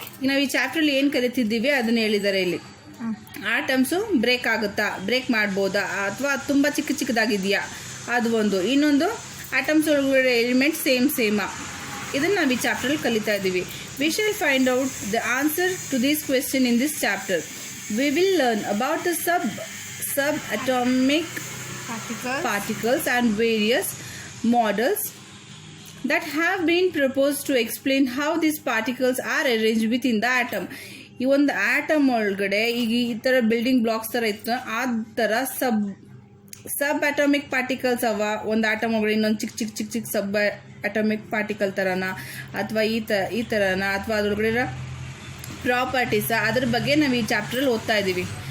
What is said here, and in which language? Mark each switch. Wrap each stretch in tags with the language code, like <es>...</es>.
<kn>ಈಗ ನಾವು ಈ ಚಾಪ್ಟರ್ಲಿ ಏನು ಕಲಿತಿದ್ದೀವಿ ಅದನ್ನ ಹೇಳಿದ್ದಾರೆ ಇಲ್ಲಿ. ಆಟಮ್ಸು ಬ್ರೇಕ್ ಆಗುತ್ತಾ, ಬ್ರೇಕ್ ಮಾಡ್ಬೋದಾ, ಅಥವಾ ತುಂಬ ಚಿಕ್ಕದಾಗಿದೆಯಾ, ಅದು ಒಂದು. ಇನ್ನೊಂದು ಆಟಮ್ಸ್ ಒಳಗಡೆ ಎಲಿಮೆಂಟ್ ಸೇಮಾ, ಇದನ್ನು ನಾವು ಈ ಚಾಪ್ಟರ್ಲಿ ಕಲಿತಾ ಇದ್ದೀವಿ.</kn> <en>We shall find out the answer to this question in this chapter. We will learn about the sub atomic particles and various models that have been proposed to explain how these particles are arranged within the atom.</en> <kn>ಈ ಒಂದು atom ಒಳಗಡೆ ಈಗ ಈ ಥರ building blocks ಥರ ಇತ್ತು, ಆ ಥರ ಸಬ್ ಅಟಾಮಿಕ್ ಪಾರ್ಟಿಕಲ್ಸ್ ಅವ. ಒಂದು ಆಟಮ್ ಒಳಗಡೆ ಇನ್ನೊಂದು ಚಿಕ್ಕ ಸಬ್ ಅಟಾಮಿಕ್ ಪಾರ್ಟಿಕಲ್ ಥರನ, ಅಥವಾ ಈ ಥರನ, ಅಥವಾ ಅದ್ರೊಳಗಡೆ ಇರೋ ಪ್ರಾಪರ್ಟೀಸ, ಅದ್ರ ಬಗ್ಗೆ ನಾವು ಈ ಚಾಪ್ಟ್ರಲ್ಲಿ ಓದ್ತಾ ಇದ್ದೀವಿ.</kn>